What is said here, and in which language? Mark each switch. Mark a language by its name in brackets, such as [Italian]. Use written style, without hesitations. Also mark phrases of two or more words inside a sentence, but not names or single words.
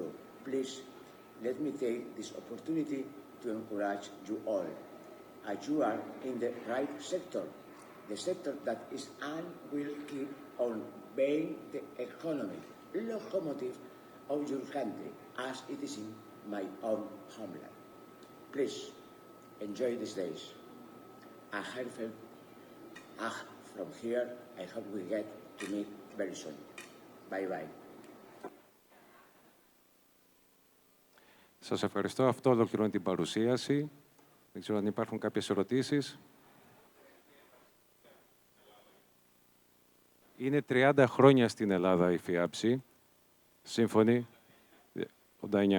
[English] Please let me take this opportunity to encourage you all, as you are in the right sector, the sector that is and will keep on being the economic locomotive of your country, as it is in my own homeland. Please enjoy these days. A heartfelt from here. I hope we get to meet very soon. Bye-bye. [Greek] Σας ευχαριστώ. Αυτό ολοκληρώνει την παρουσίαση. Δεν ξέρω αν υπάρχουν κάποιες ερωτήσεις. Είναι 30 χρόνια στην Ελλάδα η FIABCI. Σύμφωνοι. 89.